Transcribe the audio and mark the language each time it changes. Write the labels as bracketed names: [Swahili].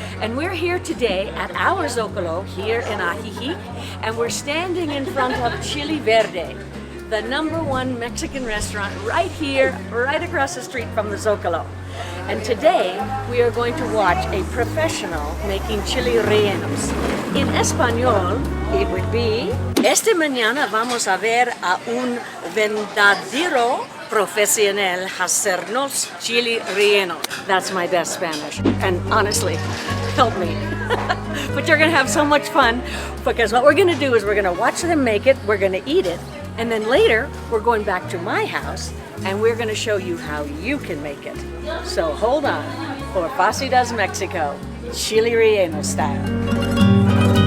[English] And we're here today at our Zocalo here in Ajijic, and we're standing in front of Chile Verde, the #1 Mexican restaurant right here, right across the street from the Zocalo. And today we are going to watch a professional making chili rellenos. [Spanish] In español, it would be, esta mañana vamos a ver a un verdadero profesional hacernos chili relleno. [English] That's my best Spanish. And honestly, help me. But you're gonna have so much fun, because what we're gonna do is we're gonna watch them make it, we're gonna eat it, and then later we're going back to my house and we're gonna show you how you can make it. So hold on for FOSSI Does Mexico, chili relleno style.